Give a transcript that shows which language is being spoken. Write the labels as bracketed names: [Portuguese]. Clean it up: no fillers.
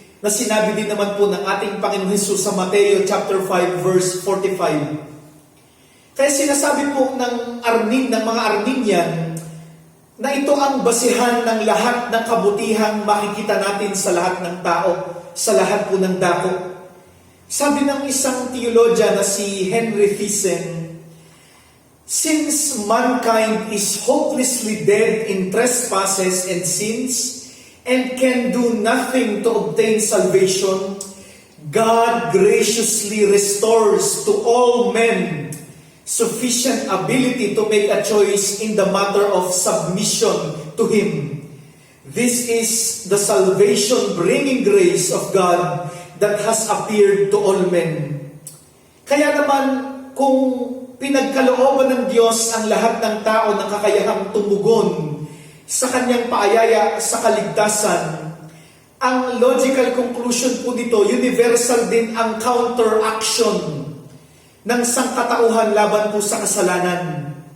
[Filipino] Na sinabi din naman po ng ating Panginoon Hesus sa Mateo chapter 5 verse 45. Kaya sinasabi po ng mga Arminian na ito ang basihan ng lahat ng kabutihang makikita natin sa lahat ng tao, sa lahat po ng dako. Sabi ng isang theologian na si Henry Thyssen, [English] Since mankind is hopelessly dead in trespasses and sins and can do nothing to obtain salvation, God graciously restores to all men sufficient ability to make a choice in the matter of submission to Him. This is the salvation-bringing grace of God that has appeared to all men. [Filipino] Kaya naman, kung pinagkalooban ng Diyos ang lahat ng tao na kakayahang tumugon sa Kanyang paayaya sa kaligtasan, ang logical conclusion po dito, universal din ang counteraction ng sangkatauhan laban po sa kasalanan.